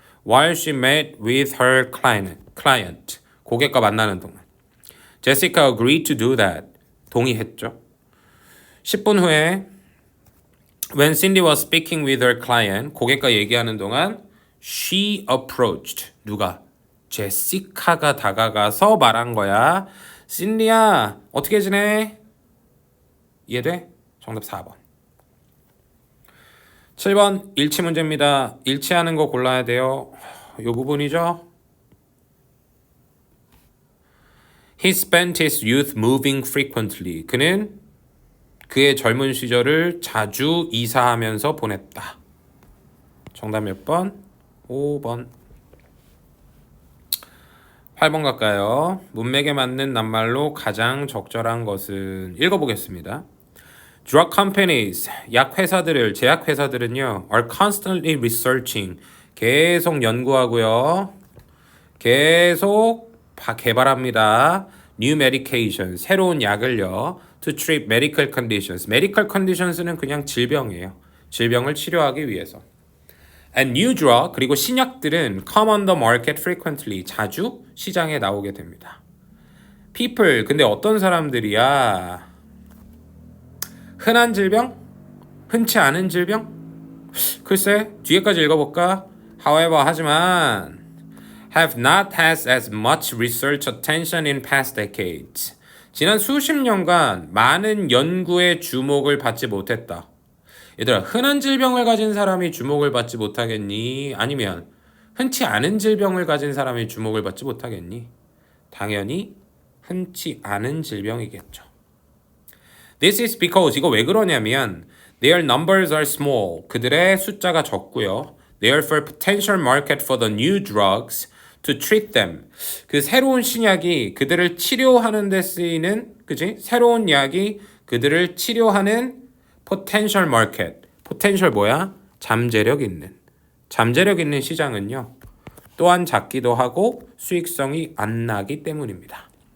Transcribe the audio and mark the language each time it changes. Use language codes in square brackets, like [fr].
[en] While she met with her client. [ko] 고객과 만나는 동안. [en] Jessica agreed to do that. [ko] 동의했죠. 10분 후에 [en] When Cindy was speaking with her client, [ko] 고객과 얘기하는 동안 [en] she approached. [ko] 누가? 제시카가 다가가서 말한 거야. 신디야, 어떻게 지내? 이해돼? 정답 4번. 7번 일치 문제입니다. 일치하는 거 골라야 돼요. 이 부분이죠. [en] He spent his youth moving frequently. [ko] 그는 그의 젊은 시절을 자주 이사하면서 보냈다. 정답 몇 번? 5번. 8번 갈까요? 문맥에 맞는 낱말로 가장 적절한 것은 읽어보겠습니다. [en] Drug companies, [ko] 약 회사들을, 제약 회사들은요, [en] are constantly researching, [ko] 계속 연구하고요, 계속 개발합니다. [en] New medication, [ko] 새로운 약을요, [en] to treat medical conditions. [ko] medical conditions는 그냥 질병이에요. 질병을 치료하기 위해서. [en] And new drug, [ko] 그리고 신약들은 [en] come on the market frequently, [ko] 자주 시장에 나오게 됩니다. People, 근데 어떤 사람들이야? 흔한 질병? 흔치 않은 질병? 글쎄, 뒤에까지 읽어볼까? [en] However, [ko] 하지만 [en] have not had as much research attention in past decades. [ko] 지난 수십 년간 많은 연구에 주목을 받지 못했다. 얘들아, 흔한 질병을 가진 사람이 주목을 받지 못하겠니? 아니면 흔치 않은 질병을 가진 사람이 주목을 받지 못하겠니? 당연히 흔치 않은 질병이겠죠. [en] This is because, [ko] 이거 왜 그러냐면 [en] their numbers are small. [ko] 그들의 숫자가 적고요. [en] Therefore, potential market for the new drugs to treat them. [ko] 그 새로운 신약이 그들을 치료하는 데 쓰이는, 그지? 새로운 약이 그들을 치료하는 potential market. potential 뭐야? 잠재력 있는 시장은요. 또한 작기도 하고 수익성이 안 나기 때문입니다.